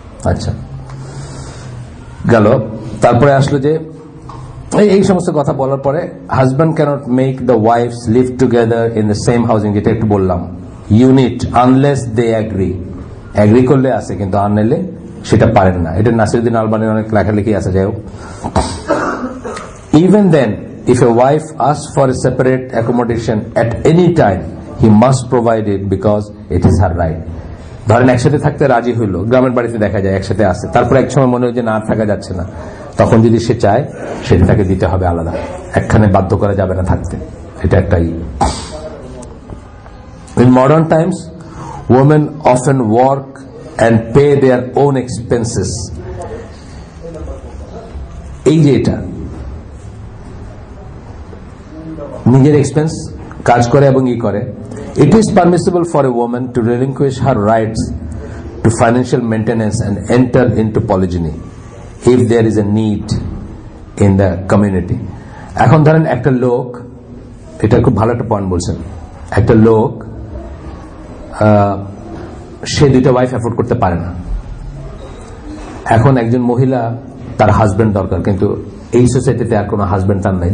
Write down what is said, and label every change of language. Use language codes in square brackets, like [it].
[bn] আচ্ছা গেল, তারপরে আসলো যে এই সমস্ত কথা বলার পরে [en] husband cannot make the wives live together in the same housing, [bn] যেটা একটু বললাম, ইউনিট আনলেস দে অ্যাগ্রি করলে আছে, কিন্তু আনলে সেটা পারেন না। এটা নাসিরুদ্দিন আলবানির অনেক লেখালেখি আছে। যাই হোক, [en] Even then if a wife asks for a separate accommodation at any time, he must provide it because it is her right. [bn] ধরেন একসাথে থাকতে রাজি হইলো, গ্রামের বাড়িতে দেখা যায় একসাথে আছে, তারপর এক সময় মনে হয় যে না থাকা যাচ্ছে না, তখন যদি সে চায় সেটা তাকে দিতে হবে আলাদা, একখানে বাধ্য করা যাবে না থাকতে। এটা একটাই। [en] In modern times, women often work and pay their own expenses. [bn] এই যে এটা নিজের এক্সপেন্স কাজ করে এবং ই করে। [en] It is permissible for a woman to relinquish her rights to financial maintenance and enter into polygyny if there is a need in the community. [bn] এখন ধরেন একটা লোক, এটা খুব ভালো একটা পয়েন্ট বলছেন, একটা লোক সে দুইটা ওয়াইফ অ্যাফোর্ড করতে পারে না। এখন একজন মহিলা, তার হাজবেন্ড দরকার, কিন্তু এই সোসাইটিতে আর কোনো হাজবেন্ড তার নাই।